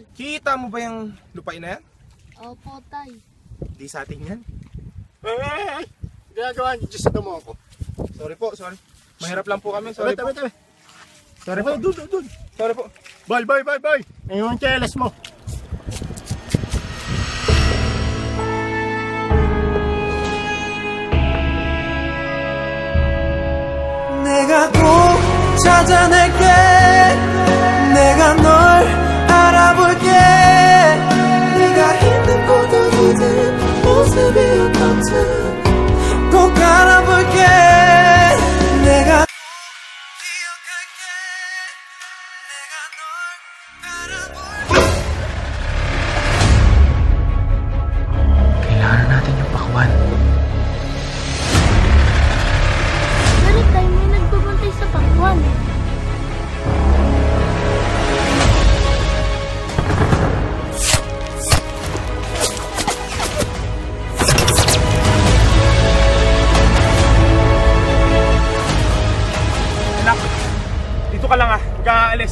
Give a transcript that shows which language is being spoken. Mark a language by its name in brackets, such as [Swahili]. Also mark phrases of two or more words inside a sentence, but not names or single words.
[Filipino] Kita mo ba yung lupain na yan? Opo, Tay. Di sa atin yan. Ginagawa niyo dyan sa damo ko. Sorry. Mahirap lang po kami. Sorry po. Sorry po. Doon. Sorry po. Bye. Ngayon ang cheles mo. [Korean] 내가 꼭 찾아낼게 내가 널 알아볼게 네가 있는 곳 어디든 모습이 어떻든 꼭 알아볼게 내가 기억할게 내가 널 알아볼게 [Filipino] Kailangan natin yung pakwan. Bakit tayo may nagbabantay sa pakwan? Anak, dito ka lang ah. Huwag kang aalis.